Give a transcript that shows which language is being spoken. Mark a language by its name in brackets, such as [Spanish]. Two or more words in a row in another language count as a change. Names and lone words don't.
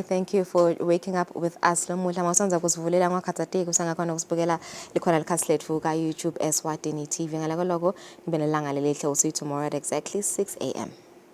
[English] Thank you for waking up with us. [Swati] Lomuhla mawusanza kusivulela ngakhathatiki usangakhona ukusibukela likhona likhasi lethu ka YouTube Eswatini TV. Ngaloko nibe nelanga lelihle. [English] We'll see you tomorrow at exactly 6 a.m.